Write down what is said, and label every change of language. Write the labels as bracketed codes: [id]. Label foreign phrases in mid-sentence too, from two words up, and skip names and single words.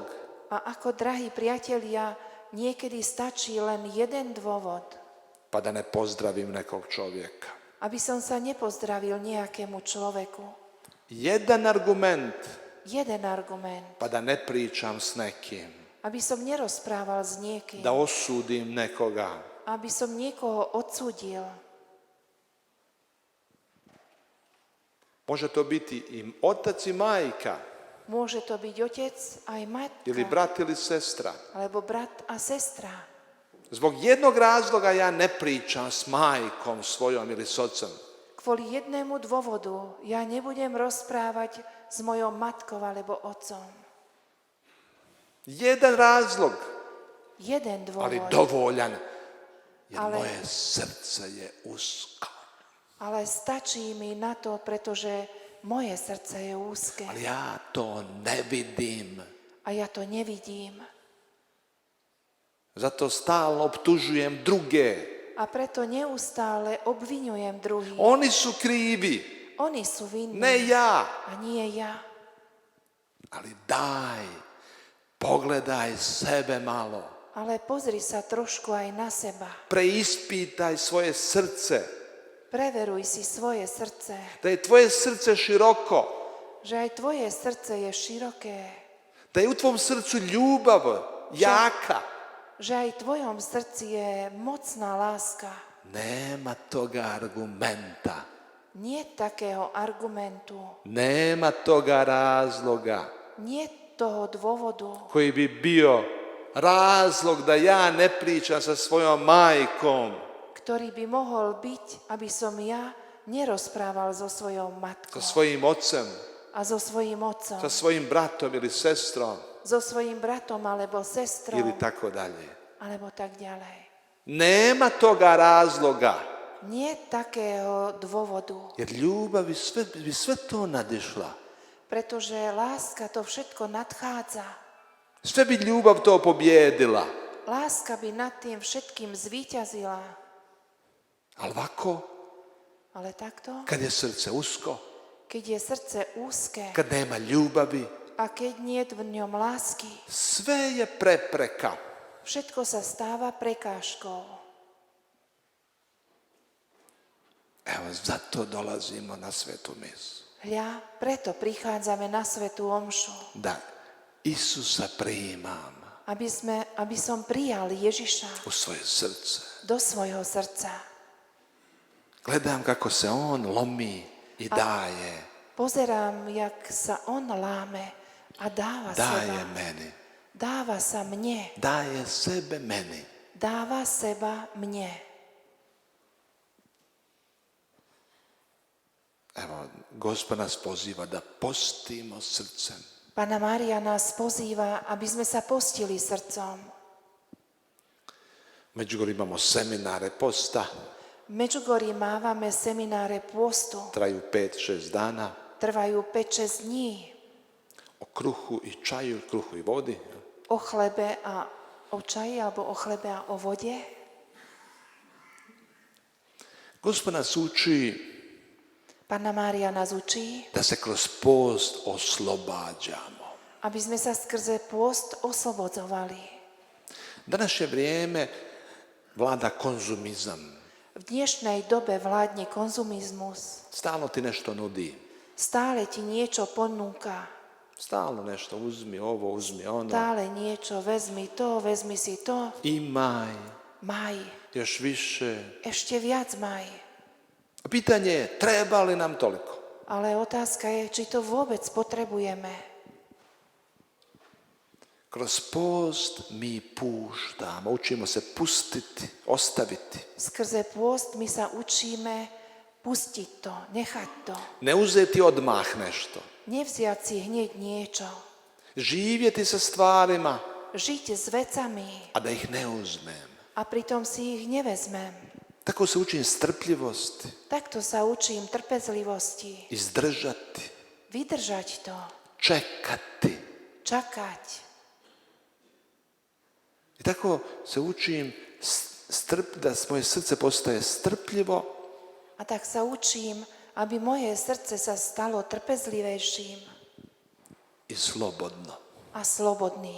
[sk] A ako, drahí priatelia, niekedy stačí len jeden dôvod, [hr] pa da ne pozdravim nekog čovjeka. [sk] aby som sa nepozdravil nejakému človeku. [hr] Jedan argument [sk] Jeden argument, [hr] pa da ne pričam s nekim. [sk] aby som nerozprával s niekým, [hr] Da osudim nekoga. [sk] aby som niekoho odsúdil. [hr] Može to biti i otac i majka, [sk] Môže to byť otec aj matka, [hr] ili brat ili sestra. [sk] alebo brat a sestra. [hr] Zbog jednog razloga ja ne pričam s majkom svojom ili s ocem. [sk] Kvôli jednému dôvodu ja nebudem rozprávať s mojou matkou alebo otcom. [hr] Jedan razlog, [sk] Jeden [hr] ali [sk] dôvod, [hr] dovoljan, jer [sk] Ale- [hr] moje srce je usko. [sk] ale stačí mi na to, pretože moje srdce je úzke [hr] Ali ja to ne vidim. [sk] a ja to nevidím. [hr] Zato stalno optužujem druge. [sk] A preto neustále obviňujem druhých. [hr] Oni su krivi, [sk] Oni sú vinní [hr] ne ja. [sk] a nie ja. [hr] Ali daj, pogledaj sebe malo. [sk] Ale pozri sa trošku aj na seba. [hr] Preispitaj svoje srce. [sk] Preveruj si svoje srdce, [hr] Da je tvoje srce široko. [sk] že aj tvoje srdce je široké, [hr] Da je u tvom srcu ljubav jaka. [sk] že aj v tvojom srdci je mocná láska. [hr] Nema toga argumenta. [sk] Nie takého argumentu, [hr] Nema toga razloga [sk] nie toho dôvodu, [hr] koji bi bio razlog da ja ne pričam sa svojom majkom, [sk] ktorý by mohol byť, aby som ja nerozprával so svojou matkou [hr] sa svojim ocem, [sk] a so svojím otcom, [hr] sa svojim bratom ili sestrom [sk] so svojím bratom alebo sestrou, [hr] ili tako dalje. [sk] alebo tak ďalej. [hr] Nema toga razloga, [sk] Nie takého dôvodu, [hr] jer ljubav bi sve to nadišla. [sk] pretože láska to všetko nadchádza. [hr] Sve bi ljubav to pobjedila. [sk] Láska by nad tým všetkým zvíťazila. [hr] Ali ovako, [sk] Ale takto, [hr] kad je srce usko, [sk] keď je srdce úzke [hr] kad nema ljubavi, [sk] a keď nie je v ňom lásky, [hr] sve je prepreka. [sk] všetko sa stáva prekážkou. [hr] Evo, zato dolazimo na svetu misu. [sk] Hľa, preto prichádzame na svätú omšu, [hr] Da Isusa primam. [sk] aby som prijal Ježiša [hr] u svoje srdce. [sk] do svojho srdca. [hr] Gledam kako se on lomi i daje. [sk] Pozerám, jak sa on láme a dáva [hr] Daje [sk] seba. [hr] meni. [sk] Dáva sa mne. [hr] Daje sebe meni. [sk] Dáva seba mne. [hr] Evo, Gospod nas poziva da postimo srcem. [sk] Panna Mária nás pozýva, aby sme sa postili srdcom. [hr] U Međugorju imamo seminare posta, [sk] V Međugorji mávame semináre pôstu. [hr] traju 5-6 dana, [sk] Trvajú 5-6 dní. [hr] o kruhu i čaju, kruhu i vodi. [sk] O chlebe a o čaji, alebo o chlebe a o vode. [hr] Gospod nas uči [sk] Panna Mária nás učí, [hr] da se kroz post oslobađamo. [sk] aby sme sa skrze pôst oslobodzovali. [hr] Današnje vrijeme vlada konzumizam. [sk] V dnešnej dobe vládne konzumizmus. [hr] Stalno ti nešto nudi. [sk] Stále ti niečo ponúka. [hr] Stalno nešto uzmi ovo, uzmi ono. [sk] Stále niečo, vezmi to, vezmi si to. [hr] Imaj, [sk] Maj, [hr] još više. [sk] ešte viac maj. [hr] A pitanje je, treba li nam toliko? [sk] Ale otázka je, či to vôbec potrebujeme. [hr] Kroz post mi puštamo, učimo se pustiti, ostaviti. [sk] Skrze pôst my sa učíme pustiť to, nechať to. [hr] Ne uzeti odmah nešto. [sk] Nevziať si hneď niečo. [hr] Živjeti sa stvarima, [sk] Žiť s vecami [hr] a da ih ne uzmem. [sk] a pritom si ich nevezmem. [hr] Tako se učim strpljivosti, [sk] Takto sa učím trpezlivosti. [hr] izdržati, [sk] Vydržať to. [hr] čekati. [sk] Čakať. [hr] I tako se učim da moje srce postaje strpljivo [sk] A tak sa učím, aby moje srdce sa stalo trpezlivejším [hr] i slobodno. [sk] a slobodným.